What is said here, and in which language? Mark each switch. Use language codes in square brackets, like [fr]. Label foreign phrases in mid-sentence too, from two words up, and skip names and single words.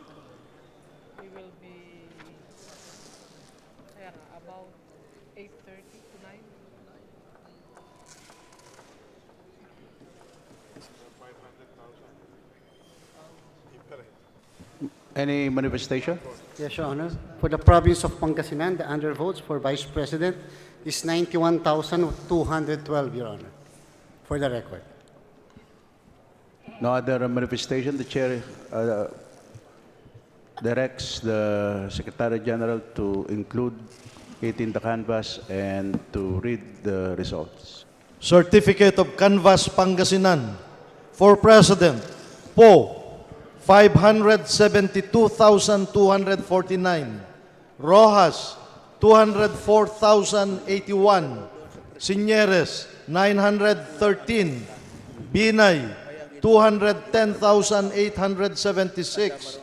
[en] We will be [tl] kaya nga, [en] about 8:30 to 9. Any manifestation? Yes, Your Honor. For the province of Pangasinan, the undervotes for Vice President is 91,212, Your Honor, for the record. No other manifestation. The chair directs the Secretary General to include it in the canvass and to read the results. Certificate of Canvass Pangasinan for President, Po, 572,249. Rojas, 204,081. Signeres, 913. Binay, 210,876.